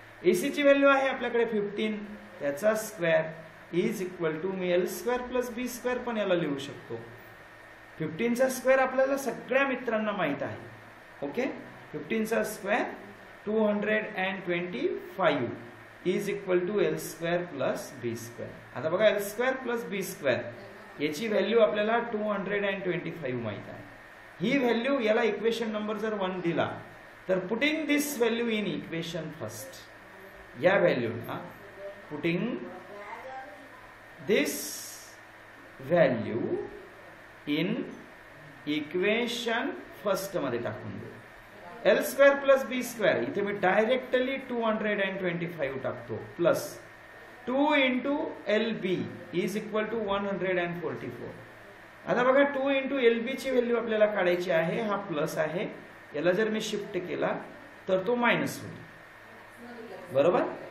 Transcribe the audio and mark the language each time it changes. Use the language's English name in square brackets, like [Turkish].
[Marathi] AC ची value आहे आपल्याकडे 15, त्याचा square is equal to मी L square plus B square पण याला लिहू शकतो. 15 चा स्क्वेअर आपल्याला सगळ्या मित्रांना माहित आहे. ओके, 15 चा square 225 [English] Is equal to L square plus B square. [Marathi] आता बघा L स्क्वेअर प्लस बी स्क्वेअर याची व्हॅल्यू आपल्याला 225 माहित आहे. ही व्हॅल्यू याला इक्वेशन नंबर जर 1 दिला तर [English] Putting this value in equation first. [Marathi] या व्हॅल्यूला [English] putting this value in equation [Marathi] first मध्ये टाकून देऊ. एल स्क्वेअर प्लस बी स्क्वेअर, इथे मी डायरेक्टली 225 टाकतो, plus 2 into L B is equal to 144. आता बघा 2 इंटू एल बी ची व्हॅल्यू आपल्याला काढायची आहे. हा प्लस आहे, याला जर मी शिफ्ट केला तर तो मायनस होईल. बरोबर.